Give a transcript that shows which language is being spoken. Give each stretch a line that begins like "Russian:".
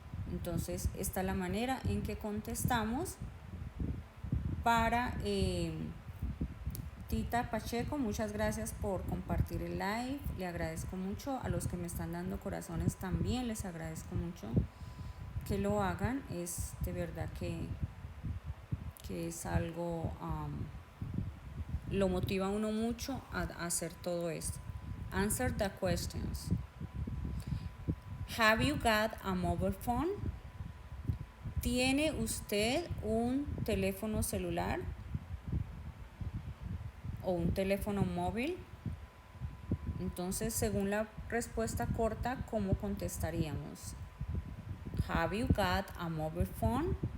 Spanish: Entonces esta es la manera en que contestamos. Para Tita Pacheco, muchas gracias por compartir el live, le agradezco mucho. A los que me están dando corazones también les agradezco mucho que lo hagan, es de verdad que es algo, lo motiva a uno mucho a hacer todo esto.
English: Answer the questions. Have you got a mobile phone?
Spanish: ¿Tiene usted un teléfono celular o un teléfono móvil? Entonces, según la respuesta corta, ¿cómo contestaríamos?
English: Have you got a mobile phone?